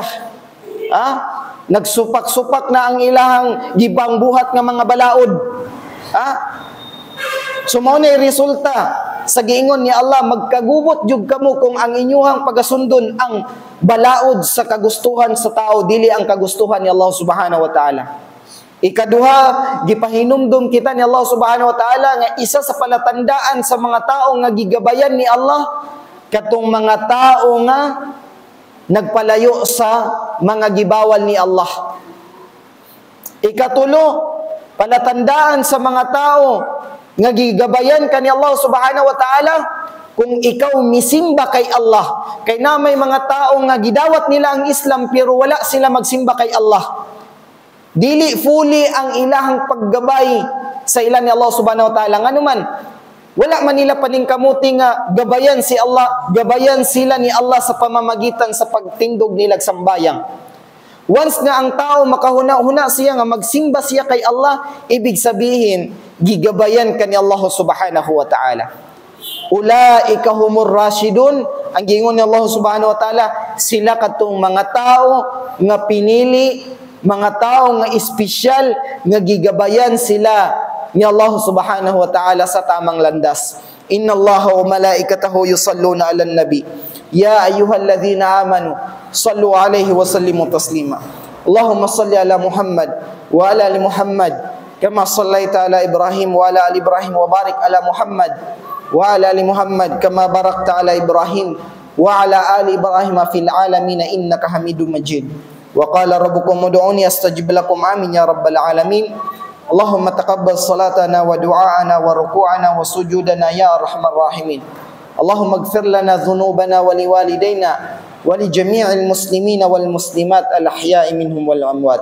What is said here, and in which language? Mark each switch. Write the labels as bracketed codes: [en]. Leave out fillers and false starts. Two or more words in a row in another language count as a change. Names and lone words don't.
[ceb] Nagsupak-supak na ang ilahang gibang buhat nga mga balaod. So mao na resulta sa giingon ni Allah, magkagubot jud kamo kung ang inyuhang pagasundon ang balaod sa kagustuhan sa tao, dili ang kagustuhan ni Allah [ar] سبحانه وتعالى. [ceb] Ikaduha, gipahinumdum kita ni Allah [ar] سبحانه وتعالى [ceb] nga isa sa palatandaan sa mga tao nga gigabayan ni Allah, katong mga tao nga nagpalayo sa mga gibawal ni Allah. Ikatulo, palatandaan sa mga tao nga gigabayan ka ni Allah [ar] سبحانه وتعالى [ceb] kung ikaw misimba kay Allah. Kay na may mga tao nga gidawat nila ang Islam pero wala sila magsimba kay Allah. Dili fully ang ilahang paggabay sa ilan ni Allah [ar] سبحانه وتعالى. [ceb] Nga naman, wala man nila paningkamuti nga gabayan si Allah, gabayan sila ni Allah sa pamamagitan sa pagtindog nila sa sambayang. Once nga ang tao makahuna-huna siya nga magsimba siya kay Allah, [tl] ibig sabihin, [ceb] gigabayan ka ni Allah [ar] سبحانه وتعالى. أولئك هم الراشدون, [ceb] ang gingon ni Allah [ar] سبحانه وتعالى, [ceb] sila katong mga tao nga pinili, mga tao nga espesyal nga gigabayan sila ni Allah [ar] سبحانه وتعالى [ceb] sa [tl] tamang landas. [ar] إن الله وملائكته يصلون على النبي. يا أيها الذين آمنوا صلوا عليه وسلموا تسليما. اللهم صل على محمد وعلى آل محمد كما صليت على إبراهيم وعلى آل إبراهيم وبارك على محمد وعلى آل محمد كما باركت على إبراهيم وعلى آل إبراهيم في العالمين إنك حميد مجيد. وقال ربكم ادعوني استجب لكم آمين يا رب العالمين. اللهم تقبل صلاتنا ودعاءنا وركوعنا وسجودنا يا أرحم الراحمين. اللهم اغفر لنا ذنوبنا ولوالدينا ولجميع المسلمين والمسلمات الأحياء منهم والأموات.